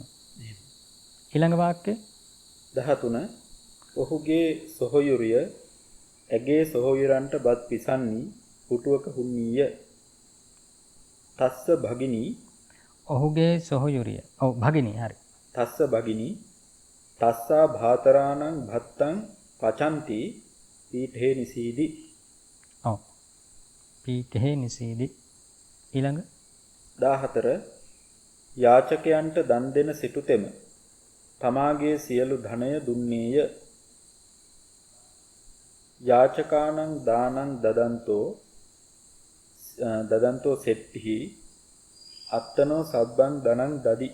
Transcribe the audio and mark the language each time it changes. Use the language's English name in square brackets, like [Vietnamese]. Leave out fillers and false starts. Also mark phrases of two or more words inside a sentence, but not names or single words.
[Sinhala] ඊළඟ වාක්‍යය 13 ඔහුගේ සොහොයුරිය ඇගේ සොහොයුරන්ට බත් පිසන්නි පුටුවක හුන්නීය. [Pali] තස්ස භගිනී [Sinhala] ඔහුගේ සොහොයුරිය. ඔව් භගිනී හරි. [Pali] තස්ස භගිනී තස්සා භාතරාණං භත්තං පචන්ති පීඨේ නිසීදි. ඔව්. පීඨේ නිසීදි. [Sinhala] ඊළඟ 14 යාචකයන්ට දන් දෙන සිටුතෙම තමාගේ සියලු ධනය දුන්නේය. [Pali] යාචකානං දානං දදන්තෝ සෙට්ටි අත්තනෝ සබ්බං ධනං දදි.